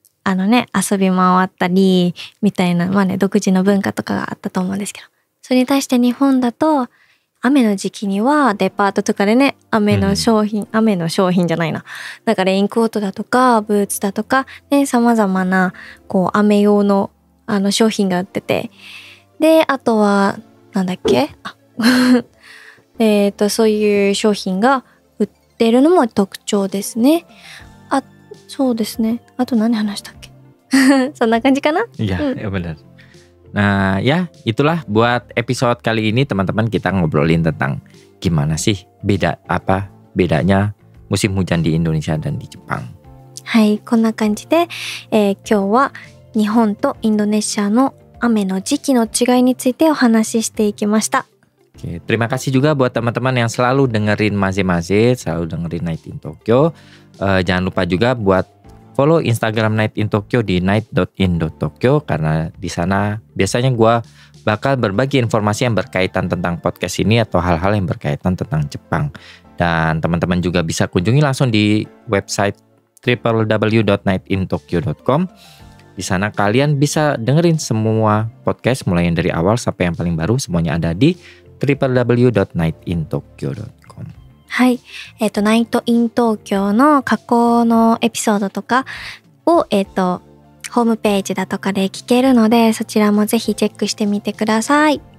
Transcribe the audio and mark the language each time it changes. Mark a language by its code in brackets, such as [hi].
[ja] 遊び回ったりみたいな、独自の文化とかがあったと思うんですけど、それに対して日本だと雨の時期にはデパートとかでね、雨の商品じゃないな、なんかレインコートだとかブーツだとかね、様々な雨用の商品が売ってて、であとはなんだっけそういう商品が売ってるのも特徴ですね。そうですね。あと何話したっけそんな感じかな。 [id] Iya, ya benar. Nah ya itulah buat episode kali ini teman-teman, kita ngobrolin tentang gimana sih bedanya musim hujan di Indonesia dan di Jepang. [ja] はい、こんな感じで、今日は日本とインドネシアの雨の時期の違いについてお話ししていきました。 [id] Oke, terima kasih juga buat teman-teman yang selalu dengerin Maze, selalu dengerin Night in Tokyo. Jangan lupa juga buat follow Instagram Night in Tokyo di night.in.tokyo, karena di sana biasanya gue bakal berbagi informasi yang berkaitan tentang podcast ini atau hal-hal yang berkaitan tentang Jepang. Dan teman-teman juga bisa kunjungi langsung di website www.nightintokyo.com. Di sana kalian bisa dengerin semua podcast mulai yang dari awal sampai yang paling baru, semuanya ada di www.nightintokyo.com. [ja] はい。ナイトイン東京の過去のエピソードとかを、ホームページだとかで聞けるので、そちらもぜひチェックしてみてください。